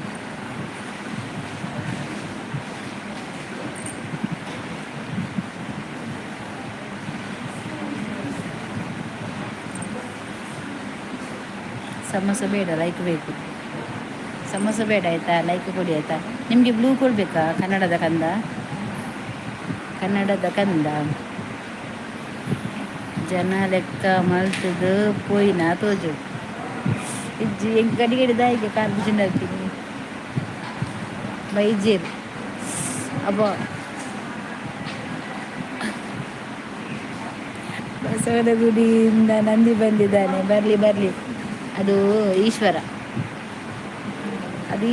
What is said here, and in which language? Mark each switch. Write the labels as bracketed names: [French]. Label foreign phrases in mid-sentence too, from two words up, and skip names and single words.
[Kannada] ಸಮೋಸ ಬೇಡ ಲೈಕ್ ಬೇಕು ಸಮೋಸ ಬೇಡ ಆಯಿತಾ ಲೈಕ್ ಕೊಡಿ ಆಯಿತಾ ನಿಮಗೆ ಬ್ಲೂ ಕೊಡಬೇಕಾ ಕನ್ನಡದ ಕಂದ ಕನ್ನಡದ ಕಂದ [Tulu] ಜನ ಲೆಕ್ಕ ಮಲ್ತದು ಪೋಯಿನ ತೋಜು ಇಜ್ಜಿ ಹೆಂಗೆ ಗಡಿ ಗಡಿದಾಯಿಗೆ ಕಾಲು ಬಿಸಿಂಡಾಗ್ತೀನಿ [Kannada] ಬೈಜೀರ್ ಅಬ್ಬ ಬಸವನ ಗುಡಿಯಿಂದ ನಂದಿ ಬಂದಿದ್ದಾನೆ ಬರಲಿ ಬರಲಿ ಅದು ಈಶ್ವರ ಅದು